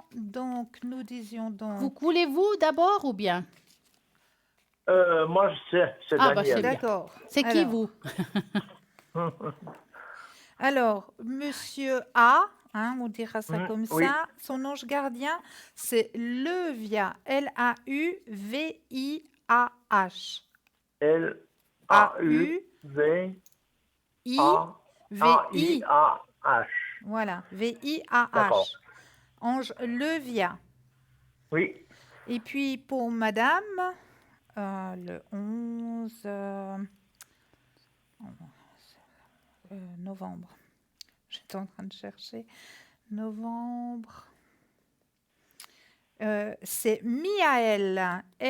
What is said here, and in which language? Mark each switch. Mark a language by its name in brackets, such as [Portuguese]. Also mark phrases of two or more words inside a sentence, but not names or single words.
[French] Donc, nous disions donc... Voulez-vous d'abord ou bien? Moi, je sais, c'est Ah, bah, Daniel. c'est bien. D'accord. C'est qui Alors- vous? Alors, Monsieur A, hein, on dira ça comme oui. ça, son ange gardien, c'est Levia, L-A-U-V-I-A-H. L-A-U-V-A-I-A-H. Voilà, D'accord. V-I-A-H. Ange Levia. Oui, Et puis pour Madame, le 11 novembre. J'étais en train de chercher. Novembre. C'est Miaël.